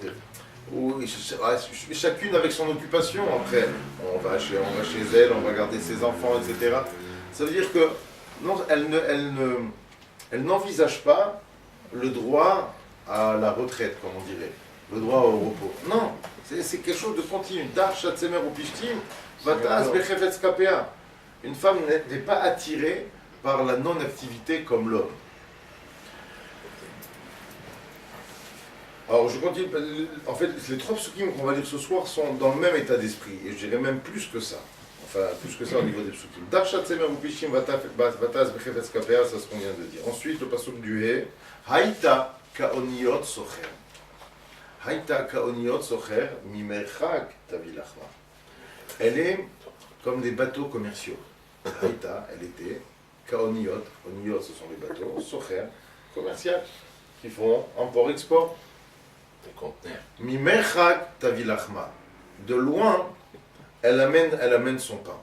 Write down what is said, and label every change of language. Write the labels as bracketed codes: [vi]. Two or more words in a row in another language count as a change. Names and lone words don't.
[fr] Chacune avec son occupation. Après, on va chez elle, on va garder ses enfants, etc. Ça veut dire que non, elle n'envisage pas le droit à la retraite, comme on dirait, le droit au repos. Non, c'est quelque chose de continu. [he] דרשה צמר ופשתים ותעש בחפץ כפיה. [fr] Une femme n'est pas attirée par la non-activité comme l'homme. Alors je continue, en fait les trois psukim qu'on va lire ce soir sont dans le même état d'esprit, et je dirais même plus que ça. Enfin, plus que ça au niveau des psukim. [he] דרשה צמר ופשתים ותעש בחפץ כפיה, [fr] c'est ce qu'on vient de dire. Ensuite, le pasuk du He, [he] היתה כאניות סוחר. היתה כאניות סוחר ממרחק תביא לחמה. [fr] Elle est comme des bateaux commerciaux. Haïta, elle était, kaoniot, oniot ce sont les bateaux, socher, commercial, qui font import-export. [he] ממרחק תביא לחמה. [fr] De loin, elle amène son pain.